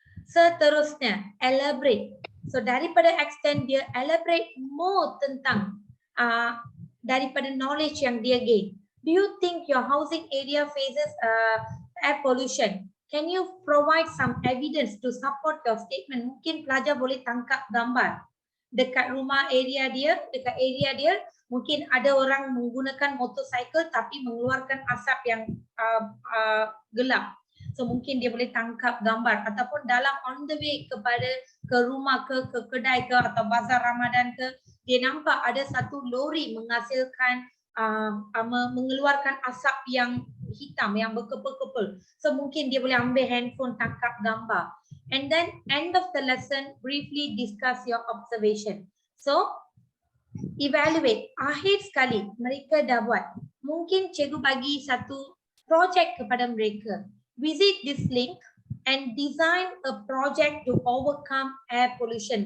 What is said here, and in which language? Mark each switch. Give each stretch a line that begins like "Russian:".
Malay: Seterusnya, elaborate. So daripada extend, dia elaborate more tentang daripada knowledge yang dia gain.
English: Do you think your housing area faces air pollution? Can you provide some evidence to support your statement?
Malay: Mungkin pelajar boleh tangkap gambar. Dekat rumah area dia, dekat area dia, mungkin ada orang menggunakan motorcycle tapi mengeluarkan asap yang gelap. So mungkin dia boleh tangkap gambar ataupun dalam on the way ke rumah ke kedai ke atau bazar Ramadan ke, dia nampak ada satu lori menghasilkan mengeluarkan asap yang hitam yang berkepul-kepul.
English: So
Malay: mungkin dia boleh ambil handphone tangkap gambar.
English: And then end of the lesson, briefly discuss your observation.
Malay: So evaluate. Akhir sekali mereka dah buat. Mungkin cikgu bagi satu projek kepada mereka.
English: Visit this link and design a project to overcome air pollution.